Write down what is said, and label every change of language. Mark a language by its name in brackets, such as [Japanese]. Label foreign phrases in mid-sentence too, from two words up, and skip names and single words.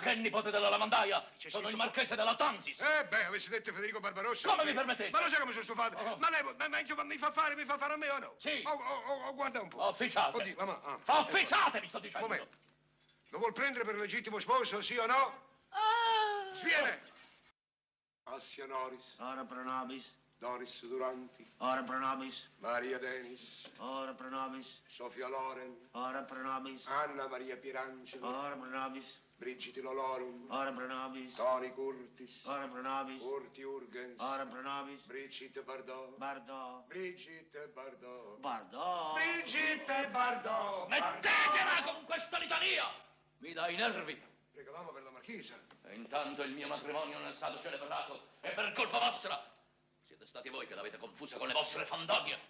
[Italian] Ma che nipote della lavandaia? Sono il marchese della Tansis. Avessi detto Federico Barbarossa. Come mi permettete? Ma lo sai come sono stufato? Ma insomma, mi fa fare a me o no? Sì. Guarda un po'. Officiate. Oddio, mamma. Officiate, vi sto dicendo. Un momento. Lo vuol prendere per legittimo sposo, sì o no? Sviene! Assia Noris. [Latin] Ora pro nobis. [Italian] Doris Duranti. [Latin] Ora pro nobis. [Italian] Maria Denis. [Latin] Ora pro nobis. [Italian] Sofia Loren. [Latin] Ora pro nobis. [Italian] Anna Maria Pierangelo. [Latin] Ora pro nobis. [Italian] Brigitte Lolorum. [Latin] Ora pro nobis. [Italian] Toni Curtis. [Latin] Ora pro nobis. [Italian] Urti Urgens. [Latin] Ora pro nobis. [Italian] Brigitte Bardot. Bardot. Brigitte Bardot. Bardot. Brigitte Bardot. Mettetela con questa litania! Mi dà i nervi. Pregavamo per la marchesa. E intanto il mio matrimonio non è stato celebrato. E per colpa vostra. Siete stati voi che l'avete confusa con le vostre fandonie.